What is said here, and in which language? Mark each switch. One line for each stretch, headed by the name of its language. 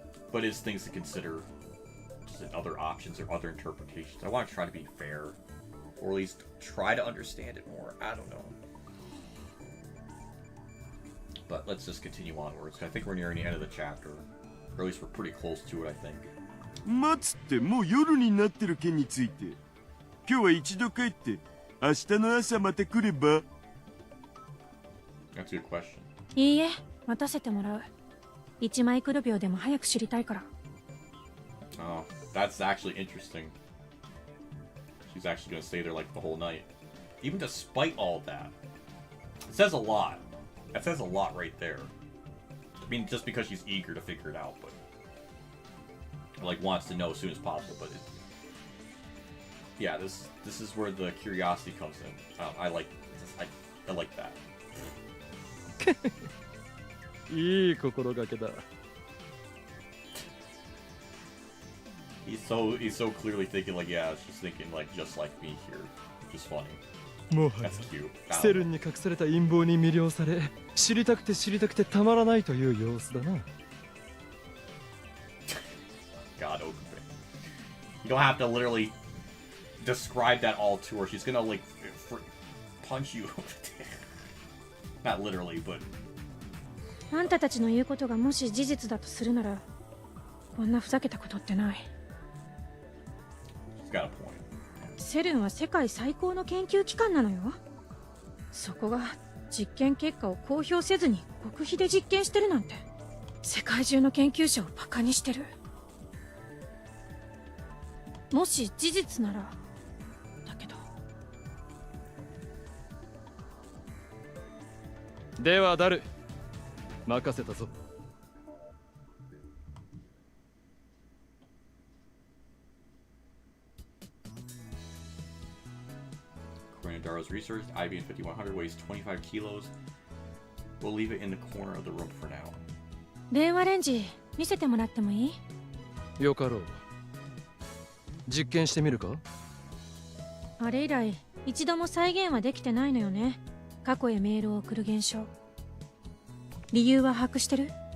English: But it's things to consider, just in other options or other interpretations. I want to try to be fair, or at least try to understand it more. I don't know. But let's just continue onwards. I think we're nearing the end of the chapter. Or at least we're pretty close to it, I think.
Japanese: 待つってもう夜になってる件について。今日は一度帰って明日の朝また来れば。
English: That's a good question.
Japanese: いいえ、待たせてもらう。1マイクロ秒でも早く知りたいから。
English: Oh, that's actually interesting. She's actually going to stay there like the whole night. Even despite all of that. It says a lot. That says a lot right there. I mean, just because she's eager to figure it out, but like wants to know as soon as possible. But yeah, this is where the curiosity comes in. I like that.
Japanese: いい心がけだ。
English: He's so clearly thinking like, yeah, she's thinking like just like me here, which is funny.
Japanese: もはや
English: That's cute.
Japanese: セルンに隠された陰謀に魅了され、知りたくてたまらないという様子だな。
English: God, okay. You don't have to literally describe that all to her. She's gonna like punch you. Not literally, but.
Japanese: あんたたちの言うことがもし事実だとするなら、こんなふざけたことってない。
English: She's got a point.
Japanese: セルンは世界最高の研究機関なのよ。そこが実験結果を公表せずに極秘で実験してるなんて、世界中の研究者をバカにしてる。もし事実ならだけど。ではダル、任せたぞ。
English: According to Darrow's research, IBN 5100 weighs 25 kilos. We'll leave it in the corner of the room for now.
Japanese: 電話レンジ見せてもらってもいい？よかろう。実験してみるか？あれ以来一度も再現はできてないのよね。過去へメールを送る現象。理由は把握してる？